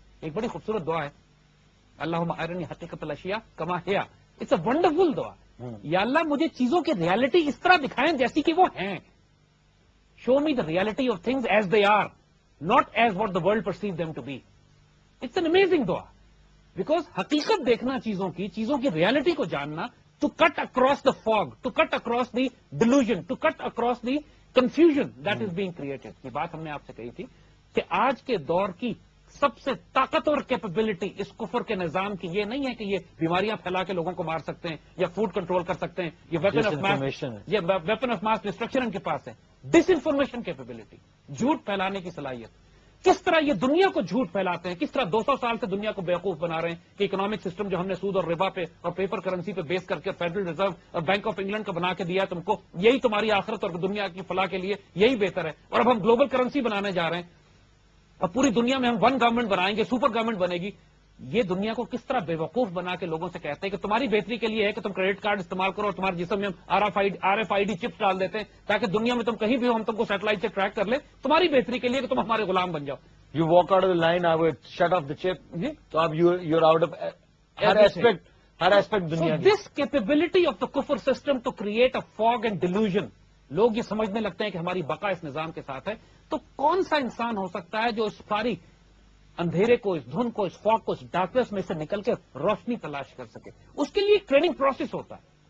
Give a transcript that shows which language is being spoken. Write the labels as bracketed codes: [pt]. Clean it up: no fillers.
[ur] ایک بڑی خوبصورت دعا ہے, [ar] اللہم ارنی حقیقت الاشیاء کما ہی. [en] It's a wonderful دعا. [ur] یا اللہ مجھے چیزوں کی ریالٹی اس طرح دکھائیں جیسی کہ وہ ہیں. [en] Show me the reality of things as they are, not as what the world perceives them to be. It's an amazing dua. Because [ur] حقیقت دیکھنا چیزوں کی ریالٹی کو جاننا, [en] to cut across the fog, to cut across the delusion, to cut across the confusion that is being created. [ur] یہ بات ہم نے آپ سے کہی تھی کہ آج کے دور کی سب سے طاقتور کیپیبلٹی اس کفر کے نظام کی یہ نہیں ہے کہ یہ بیماریاں پھیلا کے لوگوں کو مار سکتے ہیں یا فوڈ کنٹرول کر سکتے ہیں, یہ ویپن آف ماس ڈسٹرکشن ان کے پاس ہے. ڈس انفارمیشن کیپیبلٹی, جھوٹ پھیلانے کی صلاحیت. کس طرح یہ دنیا کو جھوٹ پھیلاتے ہیں, کس طرح 200 سال سے دنیا کو بیوقوف بنا رہے ہیں کہ اکنامک سسٹم جو ہم نے سود اور ربا پہ اور پیپر کرنسی پہ بیس کر کے فیڈرل ریزرو اور بینک آف انگلینڈ کا بنا کے دیا تم کو, یہی تمہاری آخرت اور دنیا کی فلاح کے لیے یہی بہتر ہے. اور اب ہم گلوبل کرنسی بنانے جا رہے ہیں اور پوری دنیا میں ہم ون گورنمنٹ بنائیں گے, سپر گورنمنٹ بنے گی. یہ دنیا کو کس طرح بے وقوف بنا کے لوگوں سے کہتے ہیں کہ تمہاری بہتری کے لیے ہے کہ تم کریڈٹ کارڈ استعمال کرو اور تمہارے جسم میں ہم RFID چپس ڈال دیتے ہیں تاکہ دنیا میں تم کہیں بھی ہو ہم تم کو سیٹلائٹ سے ٹریک کر لیں, تمہاری بہتری کے لیے کہ تم ہمارے غلام بن جاؤ. [en] You walk out of the line, I would shut off the chip. [ur] تو اب [en] you're out of [ur] Hare aspect دنیا کی. [en] This capability of the kufr system to create a fog and delusion, [ur] لوگ یہ سمجھنے لگتے ہیں کہ ہماری بقا اس نظام کے ساتھ ہے. تو کون سا انسان ہو سکتا ہے جو اس ساری اندھیرے کو, اس دھن کو, اس فاگ کو, اس ڈارکنیس میں سے نکل کے روشنی تلاش کر سکے؟ اس کے لیے ایک ٹریننگ پروسیس ہوتا ہے.